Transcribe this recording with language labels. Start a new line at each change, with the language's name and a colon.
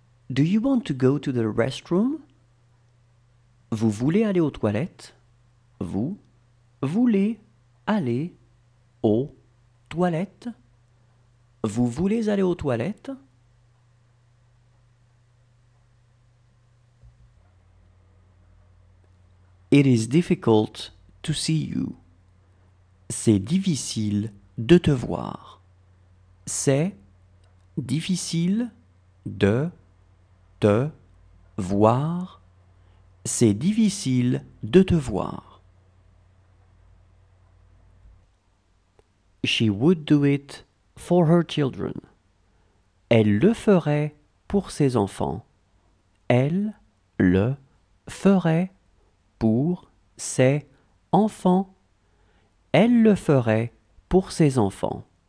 English: Do you want to go to the restroom?
French: Vous voulez aller aux toilettes? Vous voulez aller aux Toilette? Vous voulez aller aux toilettes?
English: It is difficult to see you.
French: C'est difficile de te voir. C'est difficile de te voir. C'est difficile de te voir.
English: She would do it for her children.
French: Elle le ferait pour ses enfants. Elle le ferait pour ses enfants. Elle le ferait pour ses enfants.